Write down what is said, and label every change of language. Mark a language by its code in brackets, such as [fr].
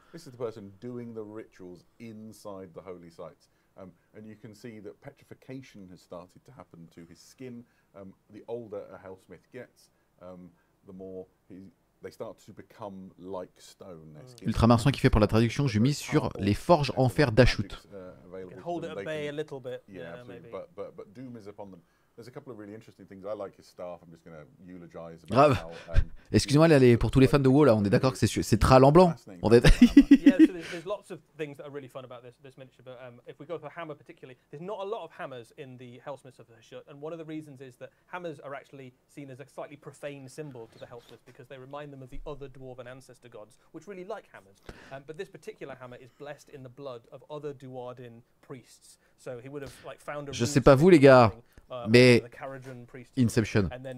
[en] This is the person doing the rituals inside the holy sites. And you can see that petrification has started to happen to his skin. The older a Hellsmith gets, the more they start to become like stone. Their skin. [fr] Ultramarcien qui fait pour la traduction, je mise sur les forges en fer d'Ashut. [en] You can hold it at bay a little bit. Yeah, maybe. But Doom is upon them. There's a couple of really interesting things. I like his staff. I'm just going to eulogize. Grave. [fr] Excusez-moi, là, pour tous les fans de WoW, là, on est d'accord que c'est Thrall en blanc. On est... [en] Yeah, so there's lots of things that are really fun about this miniature. But if we go for hammer particularly, there's not a lot of hammers in the Hellsmiths of the Hashut, and one of the reasons is that hammers are actually seen as a slightly profane symbol to the Hellsmiths because they remind them of the other dwarven ancestor gods, which really like hammers. But this particular hammer is blessed in the blood of other Duardin priests. So he would have like found a. [fr] Je sais pas vous les gars, mais Inception.